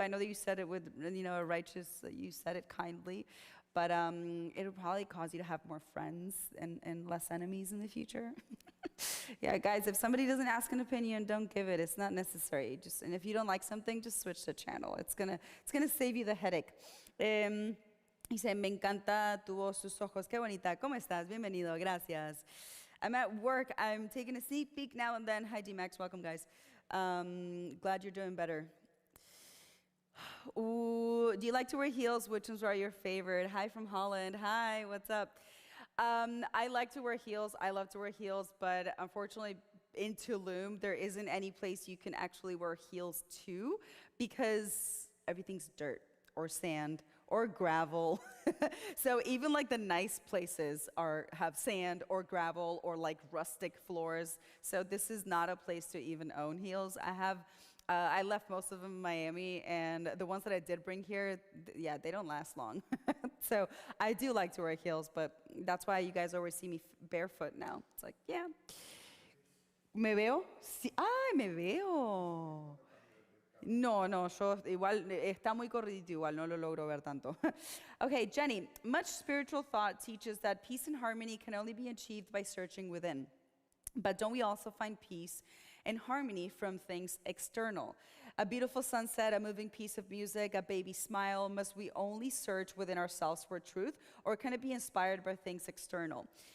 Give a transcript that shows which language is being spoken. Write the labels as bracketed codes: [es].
[en] I know that you said it with, a righteous, you said it kindly, but it'll probably cause you to have more friends and less enemies in the future. Yeah, guys, if somebody doesn't ask an opinion, don't give it. It's not necessary. And if you don't like something, just switch the channel. It's gonna save you the headache. [es] Dice, me encanta tu voz, tus ojos. Qué bonita. ¿Cómo estás? Bienvenido. Gracias. [en] I'm at work. I'm taking a sneak peek now and then. Hi, D-Max. Welcome, guys. Glad you're doing better. Ooh, do you like to wear heels? Which ones are your favorite? Hi from Holland. Hi, what's up? I like to wear heels. I love to wear heels, but unfortunately in Tulum, there isn't any place you can actually wear heels to because everything's dirt or sand or gravel. So even like the nice places have sand or gravel or like rustic floors. So this is not a place to even own heels. I left most of them in Miami, and the ones that I did bring here, yeah, they don't last long. So I do like to wear heels, but that's why you guys always see me barefoot now. It's like, yeah. [es] ¿Me veo? Sí. ¡Ay, me veo! No, yo igual, está muy corridito igual, no lo logro ver tanto. [en] Okay, Jenny, much spiritual thought teaches that peace and harmony can only be achieved by searching within. But don't we also find peace and harmony from things external? A beautiful sunset, a moving piece of music, a baby smile. Must we only search within ourselves for truth, or can it be inspired by things external?